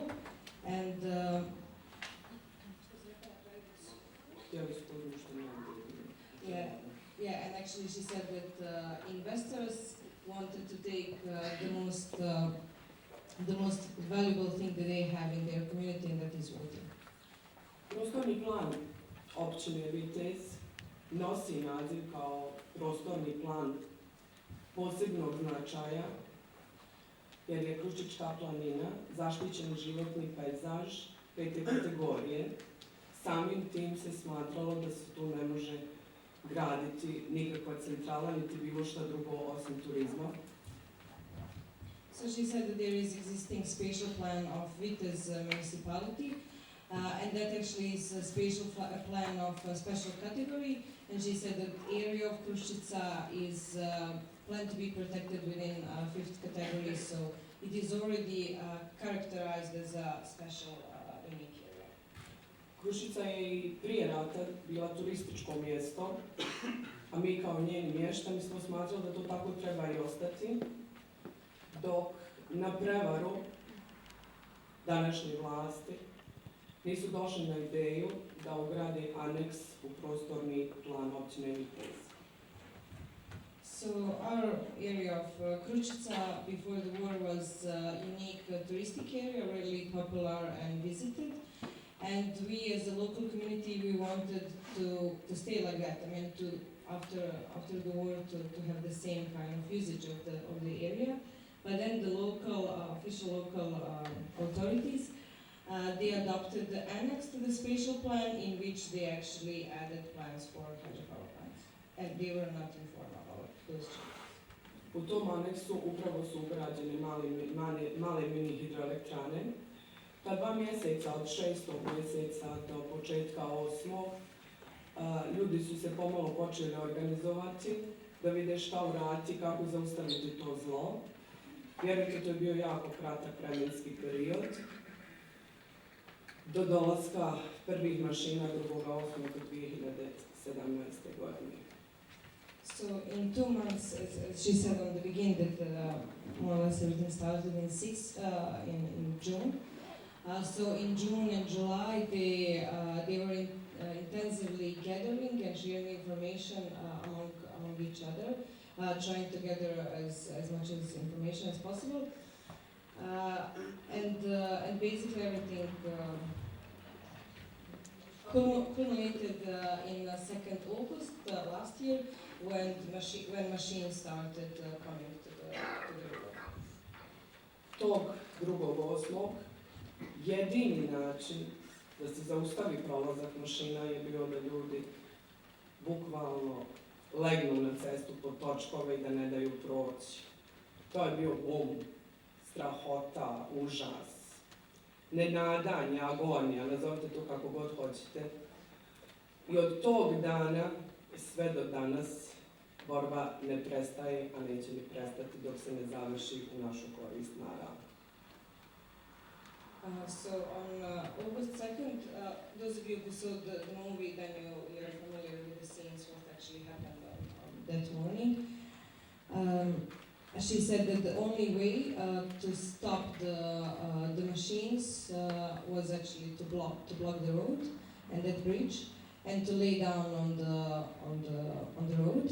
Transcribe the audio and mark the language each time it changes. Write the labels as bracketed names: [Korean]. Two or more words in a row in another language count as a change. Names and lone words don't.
[English] And yeah, and actually she said that investors wanted to take the most valuable thing that they have in their community, and that is water. [Bosnian] Prostorni plan općine Vitez nosi naziv kao prostorni plan posebnog značaja, jer je Kruščička planina zaštićen životni pejzaž 5. kategorije. Samim tim se smatralo da se tu ne može graditi nikakva centrala, niti bilo šta drugo osim turizma. [English] So she said that there is existing spatial plan of Vitez municipality, and that actually is a spatial plan of a special category. And she said that the area of Kruščica is planned to be protected within 5th category, so it is already characterized as a special unique area. [Bosnian] Kruščica je i prije rata bila turističko mjesto, a mi kao njeni mještani smo smatrali da to tako treba i ostati, dok na prevaru današnje vlasti nisu došli na ideju da ugrade aneks u prostorni plan općine Vitez. [English] So our area of Kruščica before the war was a unique touristic area, really popular and visited. And we as a local community, we wanted to stay like that. I mean, after the war to have the same kind of usage of the area. But then the official local authorities, they adopted the annex to the spatial plan in which they actually added plans for hydropower plants. And they were not informed about those changes. [Bosnian] U tom aneksu upravo su ugrađene male mini hidroelektrane. Ta 2 mjeseca od 6. mjeseca do početka 8. Ljudi su se pomalo počeli organizovati da vide šta uraditi, kako zaustaviti to zlo. Vjerujte, to je bio jako kratak vremenski period do dolaska prvih mašina 2.8.2017. godine. [English] So in 2 months, as she said on the beginning, that more or less everything started in June. So in June and July, they were intensively gathering and sharing information among each other, trying to gather as much as information as possible, and basically everything. culminated in 2nd August last year when machines started coming to the river. [Bosnian] Tog 2.8. jedini način da se zaustavi prolazak mašina je bio da ljudi bukvalno legnu na cestu pod točkove i da ne daju proći. To je bio bum, strahota, užas, nenadanje, agonija, nazovite to kako god hoćete. I od tog dana sve do danas borba ne prestaje, a neće ni prestati dok se ne završi u našu korist, naravno. [English] So on August 2nd, those of you who saw the movie, then you're familiar with the scenes, what actually happened on that morning. She said that the only way to stop the machines was actually to block the road and that bridge, and to lay down on the road.